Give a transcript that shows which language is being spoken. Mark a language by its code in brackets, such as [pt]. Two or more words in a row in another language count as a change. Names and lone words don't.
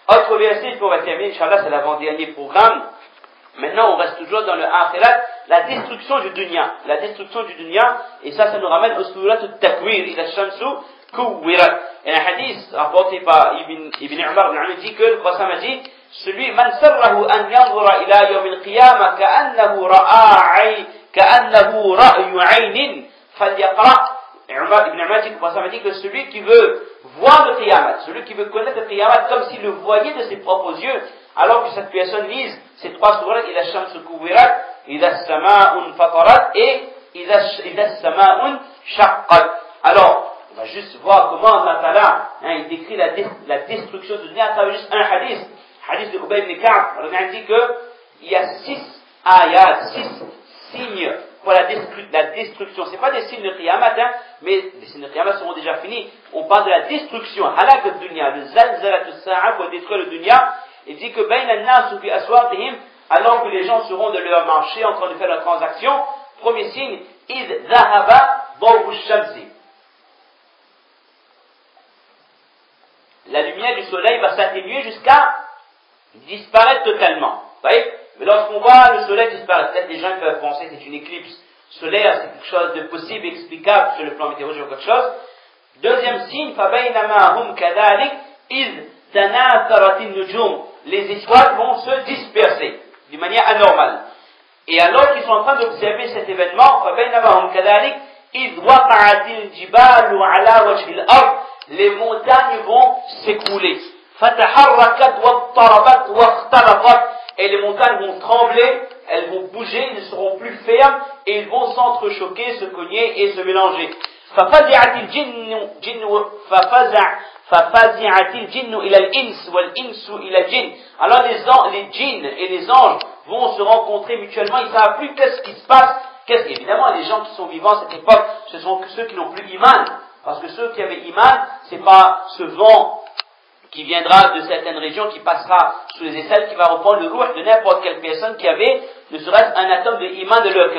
[fr] Autre verset pour terminer, Inch'Allah, c'est l'avant-dernier programme. Maintenant, on reste toujours dans le akhirat, la destruction du dunya. La destruction du dunya, et ça nous ramène au surat al-Takwir, [ar] إذا الشمس كورت. [fr] Et un hadith rapporté par Ibn Umar dit que le prophète a dit, celui, [ar] من سره أن ينظر إلى يوم القيامة كأنه رأي عين فليقرأ. [fr] Ibn Umar dit que le prophète a dit que celui qui veut voir le qiyamah, celui qui veut connaître le qiyamah comme s'il le voyait de ses propres yeux, alors que cette personne lise ces trois sourates, [ar] إذا الشمس كورت، إذا السماء انفطرت و إذا السماء انشقت. [fr] Alors, on va juste voir comment Allah Ta'ala, il décrit la destruction du dunya à travers juste un hadith. Hadith de Ubay ibn Ka'b, on dit qu'il y a 6 ayats, 6 signes pour la destruction. Ce n'est pas des signes de qiyamah, mais les signes de qiyamah seront déjà finis. On parle de la destruction, [ar] هلاك الدنيا, [fr] le [ar] زلزلة الساعة [fr] pour détruire le dunya. Il dit que [ar] بينا الناس في أسواقهم, [fr] alors que les gens seront de leur marché en train de faire leur transaction. Premier signe, [ar] إذ ذهب ضوء الشمس. [fr] La lumière du soleil va s'atténuer jusqu'à disparaître totalement. Vous voyez? Mais lorsqu'on voit le soleil disparaître, peut-être les gens peuvent penser que c'est une éclipse solaire, c'est quelque chose de possible, explicable sur le plan météorologique ou quelque chose. Deuxième signe, [ar] فَبَيْنَمَا هُمْ كَذَلِكَ إِذْ تَنَاثَرَتِ النُّجُومُ. [fr] Les étoiles vont se disperser d'une manière anormale. Et alors qu'ils sont en train d'observer cet événement, [ar] فَبَيْنَمَا هُمْ كَذَلِكَ إِذْ وَقَعَتِ الْجِبَالُ عَلَى وَجْهِ الْأَرْضِ. [fr] Les montagnes vont s'écrouler. [ar] فَتَحَرَّكَتْ وَاضْطَرَبَتْ وَاخْتَلَطَتْ. [fr] Et les montagnes vont trembler, elles vont bouger, elles ne seront plus fermes, et ils vont s'entrechoquer, se cogner et se mélanger. [ar] فَفَزِعَتِ الْجِنُّ إِلَى الْإِنسِ وَالْإِنسُ إِلَى الْجِنِّ. [fr] Alors les djinns et les anges vont se rencontrer mutuellement, ils ne savent plus qu'est-ce qui se passe. Évidemment, les gens qui sont vivants à cette époque, ce sont ceux qui n'ont plus iman. Parce que ceux qui avaient iman, c'est pas ce vent qui viendra de certaines régions, qui passera sous les aisselles, qui va reprendre le ruh de n'importe quelle personne qui avait, ne serait-ce un atome de iman de leur cœur.